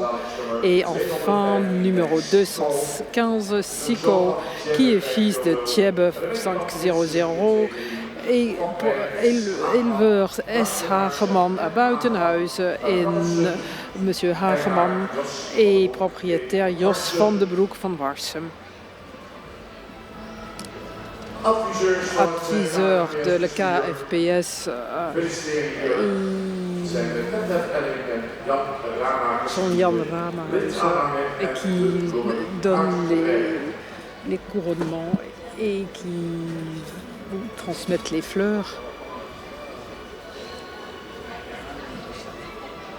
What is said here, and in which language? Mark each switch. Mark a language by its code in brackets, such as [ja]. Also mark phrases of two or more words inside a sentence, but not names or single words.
[fr] Et enfin numéro 215, Sico, qui est fils de Thiebe 500 et éleveur S. Hageman à Buitenhuizen en Monsieur Hageman et propriétaire Jos van de Broek van Warsum. Adviseur de la KFPS sont Jan Ramahuizen et qui donne les couronnements et qui transmettent les fleurs.